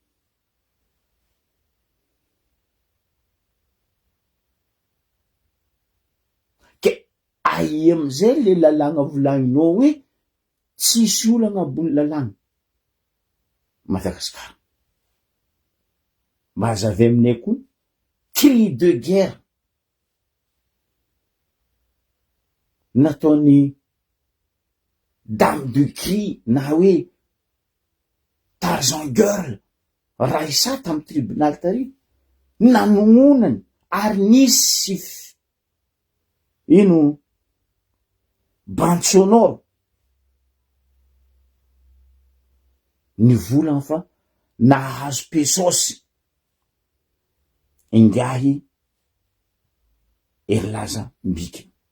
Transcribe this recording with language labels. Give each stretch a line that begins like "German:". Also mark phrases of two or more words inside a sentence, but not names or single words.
Malagasy: Ke ai amizay le lalàgna volagninao hoe tsisy olo agnabony lalàgna Madagasikara. Mazavy aminay koa
French: cri de guerre
Malagasy: nataony
French: dame de cri
Malagasy: na hoe Tarzan girl Raisa tamy tribunal tary, nanongonany ary nisy ino
French: bande sonore
Malagasy: ny volana fa nahazo pesosy ingahy erilaza mbika.